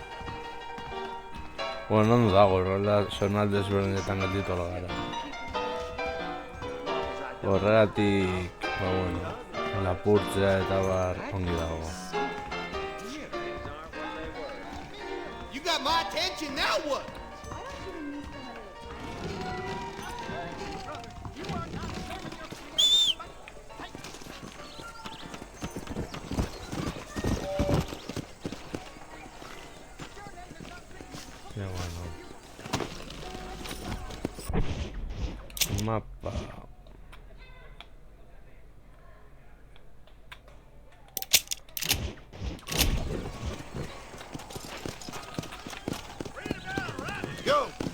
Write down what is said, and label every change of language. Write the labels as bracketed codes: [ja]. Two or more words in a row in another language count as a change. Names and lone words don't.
[eu] Bueno, ondo dago, horrela zonalde ezberdinetan gelditu gara. Horregatik, bueno, lapurtzea eta bar ongi dago. [en] You got my attention, now what? [es] Ya bueno. [eu] Mapa. [en] Go!